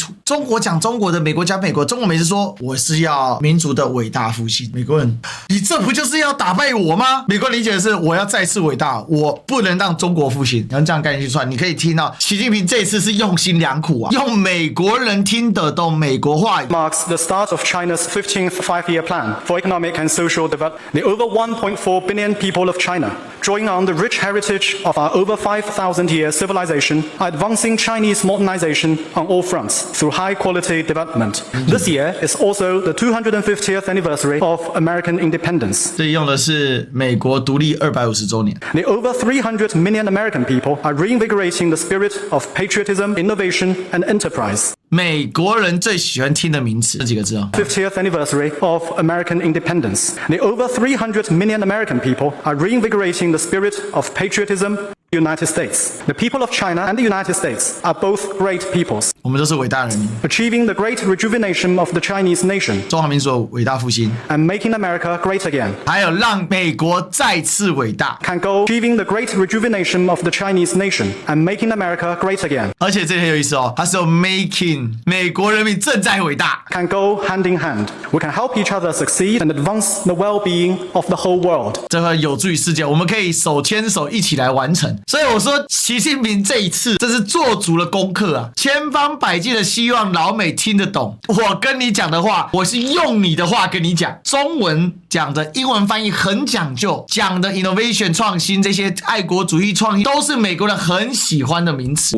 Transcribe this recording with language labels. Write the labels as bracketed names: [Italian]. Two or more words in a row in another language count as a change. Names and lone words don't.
[Chinese] 中國講中國的，美國講美國。中國每次說我是要民族的偉大復興，美國人，你這不就是要打敗我嗎？美國理解的是我要再次偉大，我不能讓中國復興。然後這樣概念去算，你可以聽到習近平這次是用心良苦啊，用美國人聽得懂美國話語。 [English] Marks the start of China's 15th five-year plan for economic and social development. The over 1.4 billion people of China, drawing on the rich heritage of our over 5,000-year civilization, are advancing Chinese modernization on all fronts through high-quality development. This year is also the 250th anniversary of American independence. [Chinese] 这裡用的是美國獨立250周年。 [English] The over 300 million American people are reinvigorating the spirit of patriotism, innovation, and enterprise. [Chinese] 美國人最喜歡聽的名詞，這幾個字哦。 [English] 50th anniversary of American independence. The over 300 million American people are reinvigorating the spirit of patriotism. United States. The people of China and the United States are both great peoples. [Chinese] 我們都是偉大人民。 [English] Achieving the great rejuvenation of the Chinese nation. [Chinese] 中華民族偉大復興。 [English] And making America great again. [Chinese] 還有讓美國再次偉大。 [English] Can go achieving the great rejuvenation of the Chinese nation and making America great again. [Chinese] 而且這很有意思哦，它是有 making 美國人民正在偉大。 [English] Can go hand in hand. We can help each other succeed and advance the well-being of the whole world. [Chinese] 這個有助於世界，我們可以手牽手一起來完成。所以我說，習近平這一次這是做足了功課啊，千方百計的希望老美聽得懂我跟你講的話，我是用你的話跟你講。中文講的英文翻譯很講究，講的 innovation 創新這些愛國主義創新都是美國人很喜歡的名詞。